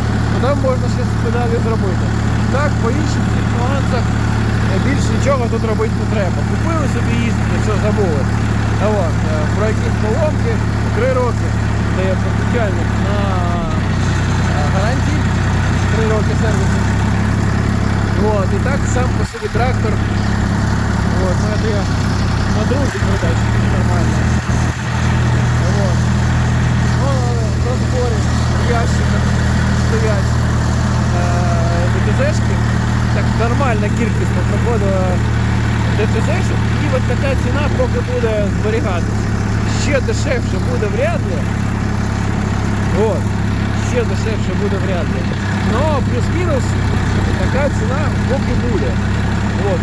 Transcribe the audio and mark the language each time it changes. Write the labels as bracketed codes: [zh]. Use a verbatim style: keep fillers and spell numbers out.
[uk] Ну, там можна ще з педалі зробити. Так, по інших всіх нюансах е, більш нічого тут робити не треба. Купили собі їздити, все забули. А от, е, про якісь поломки три роки дає постачальник на е, гарантії, три роки сервісу. От, і так сам по собі трактор. [ru] Вот, ну это я на друге передачу, нормально. Вот. Ну, э, на сборе ящиков стоять э, ДТЗшки. [uk] Так нормальна кількість проходила ДТЗшок. І от така ціна поки буде зберігатися. Ще дешевше буде вряд ли. Вот. Ще дешевше буде вряд ли. Но плюс-мінус така ціна поки буде. Вот.